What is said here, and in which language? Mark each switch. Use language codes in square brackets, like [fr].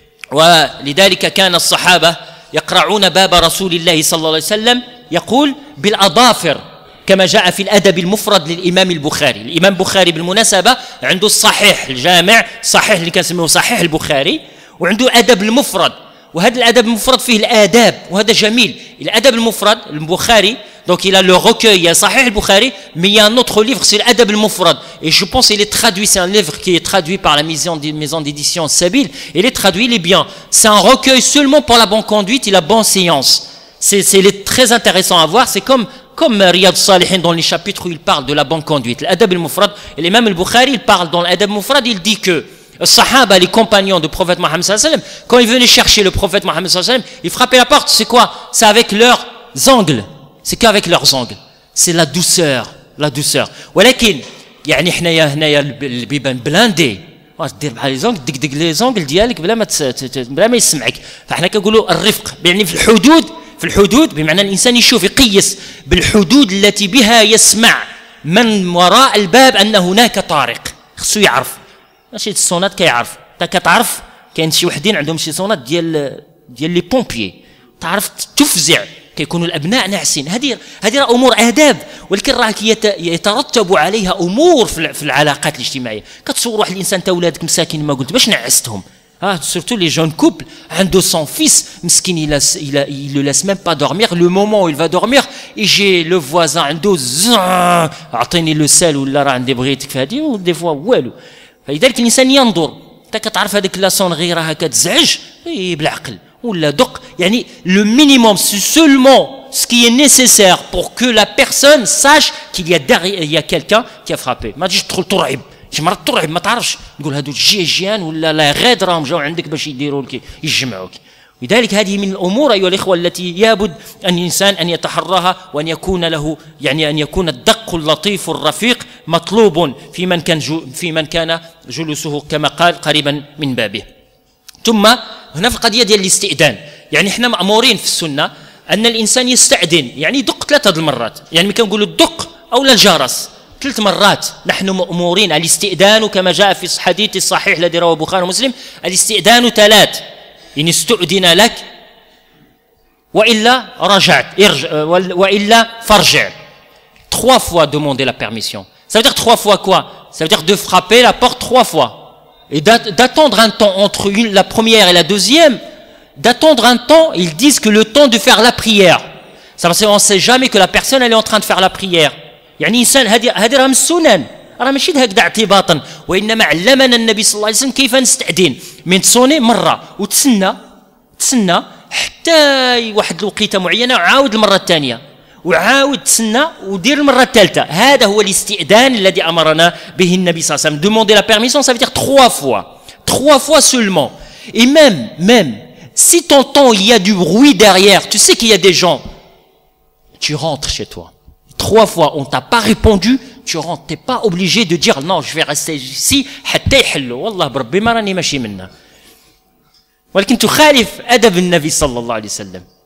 [ar] ولذلك كان الصحابة يقرعون باب رسول الله صلى الله عليه وسلم يقول بالأظافر كما جاء في الأدب المفرد للإمام البخاري. الإمام البخاري بالمناسبة عنده الصحيح الجامع صحيح اللي كان اسمه صحيح البخاري وعنده أدب المفرد وهذا الأدب المفرد فيه الآداب وهذا جميل. [fr] الأدب المفرد البخاري donc il a le recueil, il y a Sahih al-Bukhari, mais il y a un autre livre, c'est l'Adab al-Mufrad. Et je pense qu'il est traduit, c'est un livre qui est traduit par la maison d'édition Sabil. Il est traduit, il est bien. C'est un recueil seulement pour la bonne conduite et la bonne séance. C'est très intéressant à voir. C'est comme Riyad Salihin dans les chapitres où il parle de la bonne conduite. L'Adab al-Mufrad, et l'imam al-Bukhari, il parle dans l'Adab al-Mufrad, il dit que les Sahaba, les compagnons du prophète Mohammed sallallahu alayhi wa sallam, quand ils venaient chercher le prophète Mohammed sallallahu alayhi wa sallam, ils frappaient la porte. C'est quoi? C'est avec leurs angles. C'est qu'avec leurs angles. C'est la douceur. La douceur. [ar] ولكن يعني حنايا هنايا البيبان بلاندي واش دير بحال لي زونغل دق لي زونغل ديالك بلا ما يسمعك. فاحنا كنقولوا الرفق يعني في الحدود بمعنى الانسان يشوف يقيس بالحدود التي بها يسمع من وراء الباب ان هناك طارق. خصو يعرف ماشي الصونات كيعرف انت كتعرف كاين شي وحدين عندهم شي صونات ديال لي بومبيي تعرف تفزع كيكونوا الابناء ناعسين. هذه امور آداب ولكن راه يترتب عليها امور في العلاقات الاجتماعيه. كتصور واحد الانسان تا ولادك مساكين ما قلت باش نعستهم [fr] surtout les jeunes couples [ar] عنده [fr] son fils [ar] مسكين [fr] il le laisse même pas dormir le moment où il va dormir et j'ai le voisin [ar] عنده اعطيني لو سال ولا راه عندي بغيتك في هذه ودي فوا والو. فلذلك الانسان ينظر انت كتعرف هذيك لا صون غير راها كتزعج بالعقل ولا دق يعني [fr] le minimum c'est seulement ce qui est nécessaire pour que la personne sache qu'il y a derrière il y a quelqu'un qui a frappé. [ar] ما تجيش تدخل ترعب شي مرات ترعب ما تعرفش تقول هادو جيجيان ولا لا غاد راهم جاو عندك باش يديروا لك يجمعوك لذلك هذه من الأمور أيها الإخوة التي يابد أن الإنسان أن يتحراها وأن يكون له يعني أن يكون الدق اللطيف الرفيق مطلوب في من كان جلوسه كما قال قريبا من بابه. ثم هنا في القضية ديال الاستئذان، يعني احنا مأمورين في السنة أن الإنسان يستأذن، يعني يدق 3 المرات، يعني كنقولوا الدق أو الجرس 3 مرات. نحن مأمورين الاستئذان كما جاء في الحديث الصحيح الذي رواه البخاري ومسلم، الاستئذان 3، إن استؤذن لك وإلا رجعت وإلا فارجع. [fr] 3 fois demander la permission. Ça veut dire 3 fois quoi? Ça veut dire de frapper la porte 3 fois et d'attendre un temps entre la première et la deuxième, d'attendre un temps. Ils disent que le temps de faire la prière, ça parce qu'on ne sait jamais que la personne elle est en train de faire la prière. [ar] يعني إنسان هذه راه من السنن، راه ماشي هكذا اعتباطا، وإنما علمنا النبي صلى الله عليه وسلم كيف نستأذن. من تصوني مرة وتسنى حتى واحد الوقيته معينة، وعاود المرة الثانية، وعاود تسنى ودير المرة الثالثة. هذا هو الاستئذان الذي أمرنا به النبي صلى الله عليه وسلم. [fr] Demander la permission, ça veut dire 3 fois. 3 fois seulement. Et même, si t'entends il y a du bruit derrière, tu sais qu'il y a des gens, tu rentres chez toi. 3 fois, on t'a pas répondu, tu rentres. T'es pas obligé de dire non, je vais rester ici [ar] حتى يحلوا. والله بربي ما راني ماشي منا. ولكن تخالف أدب النبي صلى الله عليه وسلم.